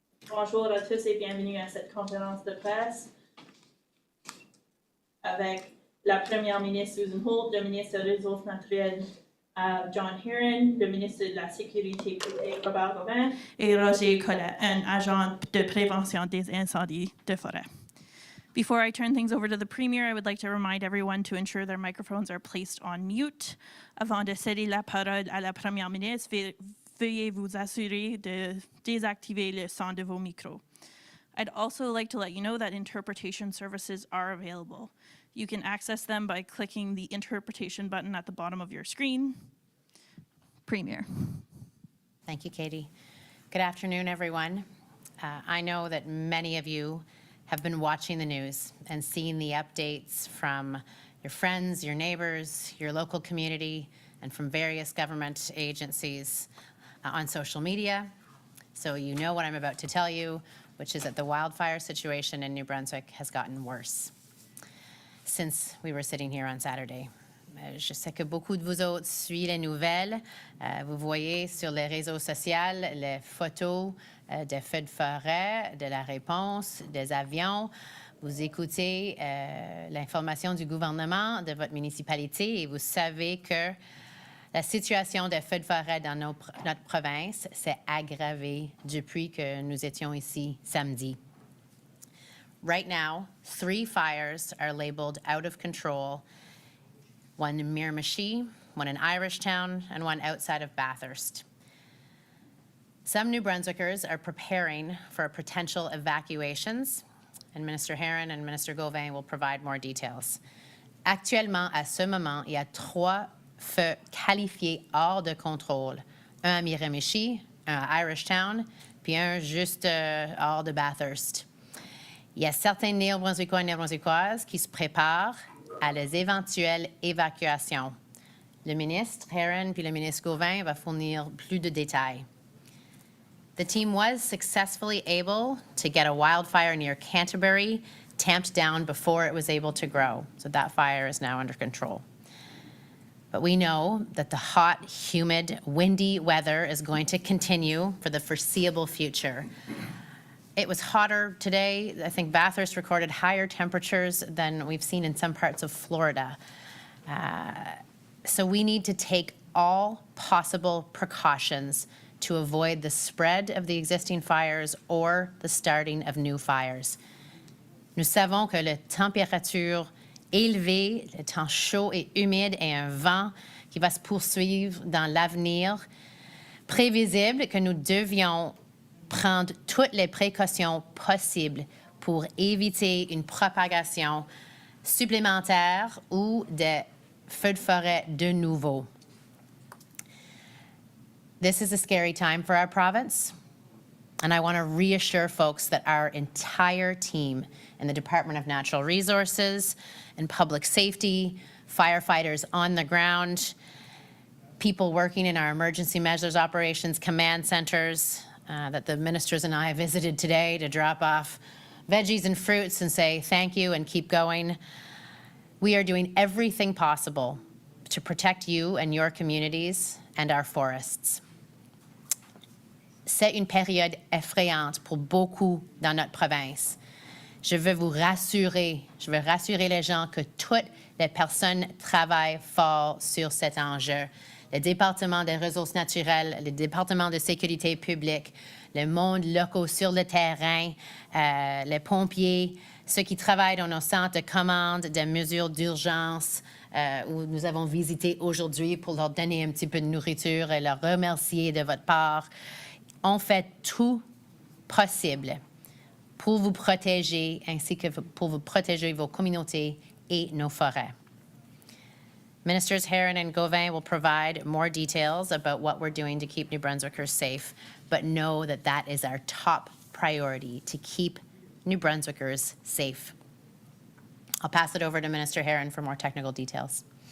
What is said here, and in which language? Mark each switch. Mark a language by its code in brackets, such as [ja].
[fr] Bonjour à tous et bienvenue à cette conférence de presse avec la Première ministre Susan Holt, le ministre des Ressources naturelles John Heron, le ministre de la Sécurité publique Robert Gauvin et Roger Collette, un agent de prévention des incendies de forêt. [en] Before I turn things over to the Premier, I would like to remind everyone to ensure their microphones are placed on mute. [fr] Avant de céder la parole à la Première ministre, veuillez vous assurer de désactiver le son de vos micros. [en] I'd also like to let you know that interpretation services are available. You can access them by clicking the interpretation button at the bottom of your screen. Premier. Thank you, Katie. Good afternoon, everyone. I know that many of you have been watching the news and seeing the updates from your friends, your neighbors, your local community, and from various government agencies on social media. So you know what I'm about to tell you, which is that the wildfire situation in New Brunswick has gotten worse since we were sitting here on Saturday. [fr] Je sais que beaucoup de vous autres suivent les nouvelles. Vous voyez sur les réseaux sociaux les photos des feux de forêt, de la réponse, des avions. Vous écoutez l'information du gouvernement de votre municipalité et vous savez que la situation des feux de forêt dans notre province s'est aggravée depuis que nous étions ici samedi. [en] Right now, 3 fires are labeled out of control. One in Miramichi, one in Irishtown, and one outside of Bathurst. Some New Brunswickers are preparing for potential evacuations, and Minister Heron and Minister Gauvin will provide more details. [fr] Actuellement, à ce moment, il y a 3 feux qualifiés hors de contrôle. Un à Miramichi, un à Irishtown, puis un juste hors de Bathurst. Il y a certains Néo-Brunswickois et Néo-Brunswickoises qui se préparent à les éventuelles évacuations. Le ministre Heron puis le ministre Gauvin va fournir plus de détails. [en] The team was successfully able to get a wildfire near Canterbury tamped down before it was able to grow. So that fire is now under control. But we know that the hot, humid, windy weather is going to continue for the foreseeable future. It was hotter today. I think Bathurst recorded higher temperatures than we've seen in some parts of Florida. So we need to take all possible precautions to avoid the spread of the existing fires or the starting of new fires. [fr] Nous savons que la température élevée, le temps chaud et humide et un vent qui va se poursuivre dans l'avenir, prévisible que nous devions prendre toutes les précautions possibles pour éviter une propagation supplémentaire ou des feux de forêt de nouveau. [en] This is a scary time for our province, and I want to reassure folks that our entire team in the Department of Natural Resources and Public Safety, firefighters on the ground, people working in our emergency measures operations command centers, that the ministers and I visited today to drop off veggies and fruits and say thank you and keep going. We are doing everything possible to protect you and your communities and our forests. [fr] C'est une période effrayante pour beaucoup dans notre province. Je veux rassurer les gens que toutes les personnes travaillent fort sur cet enjeu. Le département des ressources naturelles, le département de sécurité publique, le monde local sur le terrain, les pompiers, ceux qui travaillent dans nos centres de commande, des mesures d'urgence, où nous avons visité aujourd'hui pour leur donner un petit peu de nourriture et leur remercier de votre part. On fait tout possible pour vous protéger ainsi que pour vous protéger vos communautés et nos forêts. [en] Ministers Heron and Gauvin will provide more details about what we're doing to keep New Brunswickers safe, but know that that is our top priority, to keep New Brunswickers safe. I'll pass it over to Minister Herron for more technical details.